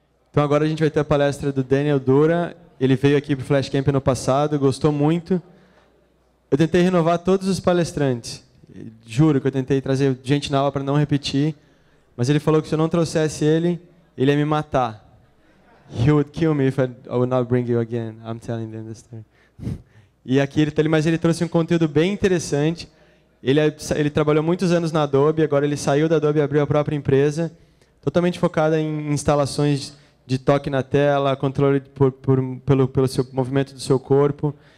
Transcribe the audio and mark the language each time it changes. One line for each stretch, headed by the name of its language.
Portuguese: Então agora a gente vai ter a palestra do Daniel Dura. Ele veio aqui para o Flash Camp no passado, gostou muito. Eu tentei renovar todos os palestrantes. Juro que eu tentei trazer gente na aula para não repetir. Mas ele falou que se eu não trouxesse ele ia me matar.
English: He would kill me if I would not bring you again. I'm telling them this story.
Portuguese: E aqui mas ele trouxe um conteúdo bem interessante. Ele trabalhou muitos anos na Adobe, agora ele saiu da Adobe e abriu a própria empresa, totalmente focada em instalações de toque na tela, controle pelo seu movimento do seu corpo.